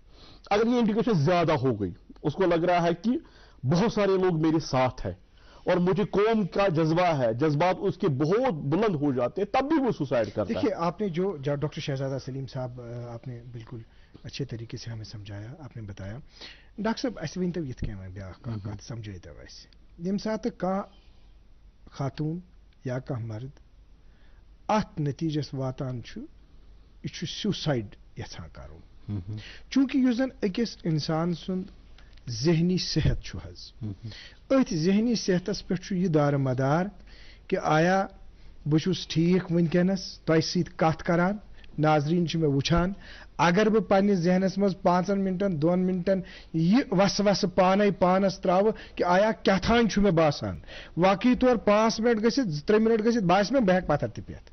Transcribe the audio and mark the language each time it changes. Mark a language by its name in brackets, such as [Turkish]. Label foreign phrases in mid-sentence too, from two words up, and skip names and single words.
[Urdu] اگر یہ انٹیگریشن زیادہ ہو گئی, اس کو لگ رہا ہے کہ بہت سارے لوگ میرے ساتھ ہیں اور مجھے قوم کا جذبہ ہے, جذبات اس کے بہت بلند ہو جاتے ہیں, تب بھی وہ سوسائڈ کرتا ہے. دیکھیے آپ نے جو ڈاکٹر شہزادہ سلیم صاحب آپ نے بالکل اچھے طریقے سے ہمیں سمجھایا, آپ نے بتایا. [Kashmiri] ڈاکٹر صاحب اس ونتو یت کیا بیاکھ سمجھائیتو اس یم سات کانٛہہ خاتون یا کانٛہہ مرد ات نتیجس واتان چھُ یہ چھُ سیوسائڈ یژھان کرُن, چونکہ یُس زن أکِس انسان سُنٛد ذہنی صحت چھُ حظ, أتھۍ ذہنی صحتس پٮ۪ٹھ چھُ یہ دار مدار کہ آیا بہٕ چھُس ٹھیک ونکیٚنس تۄہہِ سۭتۍ کتھ کران, ناظریٖن چھِ مےٚ وٕچھان, اگر بہٕ پننِس ذہنس منٛز 5 منٹن 2 منٹن یہ وسوسہٕ پانے پانس تراوٕ کہ آیا کیٛاتھانۍ چھُ مےٚ باسان, واقعی طور 5 منٹ گٔژھِتھ 3 منٹ گٔژھِتھ باسہِ مےٚ بہٕ ہٮ۪کہٕ پتھر تہِ پیتھ.